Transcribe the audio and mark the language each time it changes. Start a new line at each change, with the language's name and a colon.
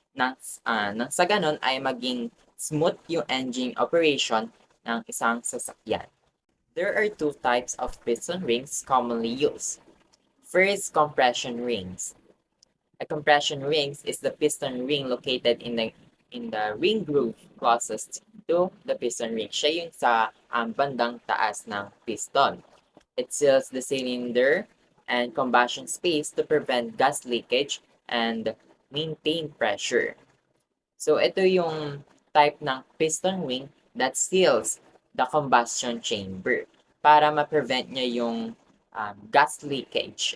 Filipino: Nang sa ganon ay maging smooth yung engine operation ng isang sasakyan.
English: There are two types of piston rings commonly used. First, compression rings. A compression rings is the piston ring located in the ring groove closest to the piston ring.
Filipino: Siya yung sa bandang taas ng piston.
English: It seals the cylinder and combustion space to prevent gas leakage and maintain pressure. So, ito yung type ng piston ring that seals the combustion chamber para ma-prevent niya yung gas leakage.